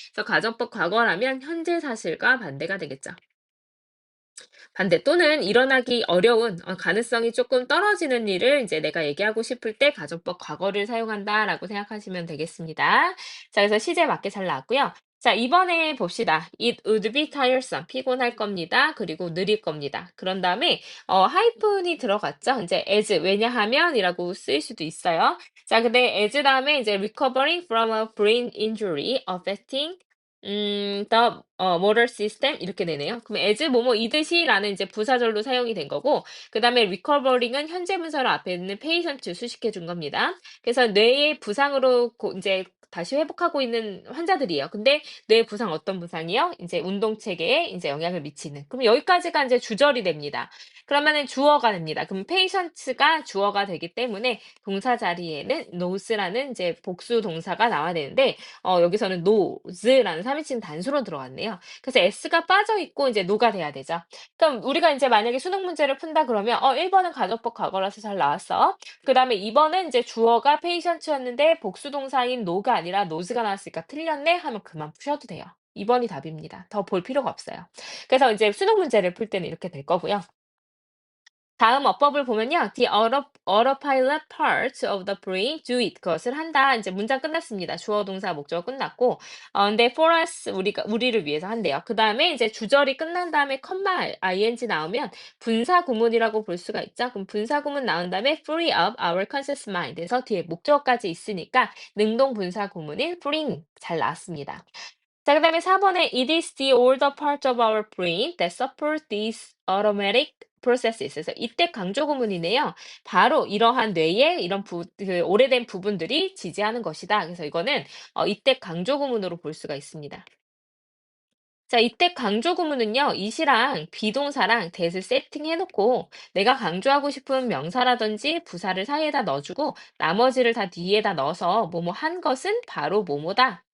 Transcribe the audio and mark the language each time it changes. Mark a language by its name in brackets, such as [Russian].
[Korean] 그래서 가정법 과거라면 현재 사실과 반대가 되겠죠. 반대 또는 일어나기 어려운 가능성이 조금 떨어지는 일을 이제 내가 얘기하고 싶을 때 가정법 과거를 사용한다라고 생각하시면 되겠습니다. 자, 그래서 시제 맞게 잘 나왔고요. 자, 이번에 봅시다. [English] It would be tiresome. [Korean] 피곤할 겁니다. 그리고 느릴 겁니다. 그런 다음에 하이픈이 들어갔죠. 이제 as 왜냐하면이라고 쓰일 수도 있어요. 자, 근데 [English] as [Korean] 다음에 이제 [English] recovering from a brain injury affecting the motor system [Korean] 이렇게 되네요. 그럼 as 뭐뭐이듯이라는 이제 부사절로 사용이 된 거고 그다음에 recovering은 현재 분사로 앞에 있는 patient 수식해 준 겁니다. 그래서 뇌의 부상으로 이제 다시 회복하고 있는 환자들이에요. 근데 뇌 부상 어떤 부상이요? 이제 운동 체계에 이제 영향을 미치는. 그럼 여기까지가 이제 주절이 됩니다. 그러면은 주어가 됩니다. 그럼 patient가 주어가 되기 때문에 동사 자리에는 knows라는 이제 복수 동사가 나와야 되는데 여기서는 knows,라는 3인칭 단수로 들어갔네요. 그래서 s가 빠져 있고 이제 no가 돼야 되죠. 그럼 우리가 이제 만약에 수능 문제를 푼다 그러면 1번은 가정법 과거라서 잘 나왔어. 그다음에 2번은 이제 주어가 patient였는데 복수 동사인 know가 아니라 knows가 나왔으니까 틀렸네 하면 그만 푸셔도 돼요. 2번이 답입니다. 더 볼 필요가 없어요. 그래서 이제 수능 문제를 풀 때는 이렇게 될 거고요. 다음 어법을 보면요. [English] The autopilot part of the brain do it. [Korean] 그것을 한다. 이제 문장 끝났습니다. 주어, 동사, 목적어 끝났고, 근데 [English] for us, [Korean] 우리를 위해서 한대요. 그 다음에 이제 주절이 끝난 다음에 컴마 ing 나오면 분사 구문이라고 볼 수가 있죠. 그럼 분사 구문 나온 다음에 [English] free up our conscious mind. [Korean] 에서 뒤에 목적어까지 있으니까 능동 분사 구문인 freeing 잘 나왔습니다. 자, 그다음에 4번에 [English] It is the older part of our brain that support these automatic processes. [Korean] 그래서 이때 강조 구문이네요. 바로 이러한 뇌의 이런 그 오래된 부분들이 지지하는 것이다. 그래서 이거는 이때 강조 구문으로 볼 수가 있습니다. 자, 이때 강조 구문은요, 이시랑 비동사랑 that을 세팅해 놓고 내가 강조하고 싶은 명사라든지 부사를 사이에다 넣어주고 나머지를 다 뒤에다 넣어서 뭐뭐 한 것은 바로 뭐뭐다.